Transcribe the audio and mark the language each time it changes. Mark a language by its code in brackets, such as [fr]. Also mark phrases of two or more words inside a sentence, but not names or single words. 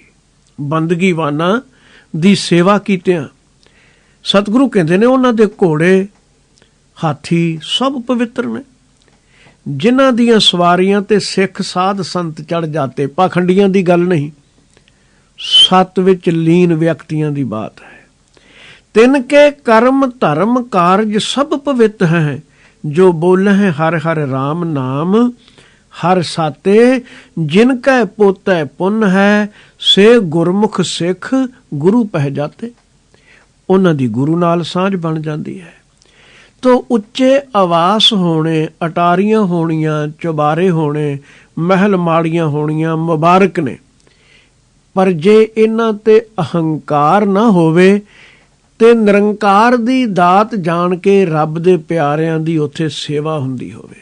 [pa] ਬੰਦਗੀਵਾਨਾਂ ਦੀ ਸੇਵਾ ਕੀਤਿਆਂ ਸਤਿਗੁਰੂ ਕਹਿੰਦੇ ਨੇ, ਉਹਨਾਂ ਦੇ ਘੋੜੇ ਹਾਥੀ ਸਭ ਪਵਿੱਤਰ ਨੇ, ਜਿਨ੍ਹਾਂ ਦੀਆਂ ਸਵਾਰੀਆਂ ਤੇ ਸਿੱਖ ਸਾਧ ਸੰਤ ਚੜ ਜਾਤੇ। ਪਾਖੰਡੀਆਂ ਦੀ ਗੱਲ ਨਹੀਂ, ਸਤ ਵਿੱਚ ਲੀਨ ਵਿਅਕਤੀਆਂ ਦੀ ਬਾਤ ਹੈ। ਤਿਨਕੇ ਕਰਮ ਧਰਮ ਕਾਰਜ ਸਭ ਪਵਿੱਤ ਹੈ, ਜੋ ਬੋਲੇ ਹੈ ਹਰ ਹਰ ਰਾਮ ਨਾਮ, ਹਰ ਸਾਤੇ ਜਿਨ ਕੈ ਪੋਤੈ ਪੁਨ ਹੈ, ਸੇ ਗੁਰਮੁਖ ਸਿਖ ਗੁਰੁ ਪਹ ਜਾਤੇ। ਉਹਨਾਂ ਦੀ ਗੁਰੂ ਨਾਲ ਸਾਂਝ ਬਣ ਜਾਂਦੀ ਹੈ। ਤੋ ਉੱਚੇ ਆਵਾਸ ਹੋਣੇ, ਅਟਾਰੀਆਂ ਹੋਣੀਆਂ, ਚੁਬਾਰੇ ਹੋਣੇ, ਮਹਿਲ ਮਾੜੀਆਂ ਹੋਣੀਆਂ ਮੁਬਾਰਕ ਨੇ, ਪਰ ਜੇ ਇਹਨਾਂ ਤੇ ਅਹੰਕਾਰ ਨਾ ਹੋਵੇ ਤੇ ਨਿਰੰਕਾਰ ਦੀ ਦਾਤ ਜਾਣ ਕੇ ਰੱਬ ਦੇ ਪਿਆਰਿਆਂ ਦੀ ਉੱਥੇ ਸੇਵਾ ਹੁੰਦੀ ਹੋਵੇ।